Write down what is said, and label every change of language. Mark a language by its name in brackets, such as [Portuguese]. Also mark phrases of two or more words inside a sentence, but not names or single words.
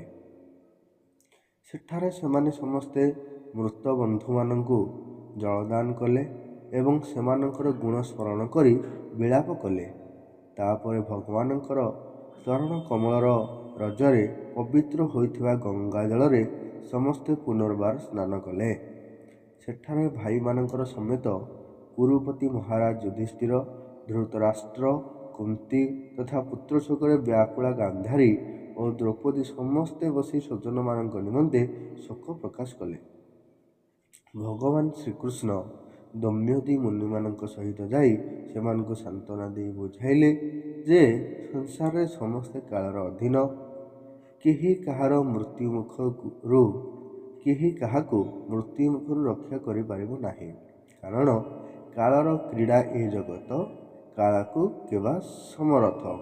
[Odia] ସେଠାରେ ସେମାନେ ସମସ୍ତେ ମୃତ ବନ୍ଧୁ ମାନଙ୍କୁ ଜଳଦାନ କଲେ ଏବଂ ସେମାନଙ୍କର ଗୁଣ ସ୍ମରଣ କରି ବିଳାପ କଲେ। ତାପରେ ଭଗବାନଙ୍କର ଚରଣ କମଳର ରଜରେ ପବିତ୍ର ହୋଇଥିବା ଗଙ୍ଗା ଜଳରେ ସମସ୍ତେ ପୁନର୍ବାର ସ୍ନାନ କଲେ। ସେଠାରେ ଭାଇ ମାନଙ୍କର ସମେତ କୁରୁପତି ମହାରାଜ ଯୁଧିଷ୍ଠିର ଧୃତରାଷ୍ଟ୍ର କୁନ୍ତୀ ତଥା ପୁତ୍ର ଶୋକରେ ବ୍ୟାକୁଳା ଗାନ୍ଧାରୀ ଔର ଦ୍ରୌପଦୀ ସମସ୍ତେ ବସି ସ୍ୱଜନ ମାନଙ୍କ ନିମନ୍ତେ ଶୋକ ପ୍ରକାଶ କଲେ। ଭଗବାନ ଶ୍ରୀକୃଷ୍ଣ ଦମ୍ୟୋଦୀ ମୁନିମାନଙ୍କ ସହିତ ଯାଇ ସେମାନଙ୍କୁ ସାନ୍ତ୍ୱନା ଦେଇ ବୁଝାଇଲେ ଯେ ସଂସାରରେ ସମସ୍ତେ କାଳର ଅଧୀନ କେହି କାହାକୁ ମୃତ୍ୟୁ ମୁଖରୁ ରକ୍ଷା କରିପାରିବ ନାହିଁ। କାରଣ କାଳର କ୍ରୀଡ଼ା ଏ ଜଗତ କାଳକୁ କେବା ସମରଥ।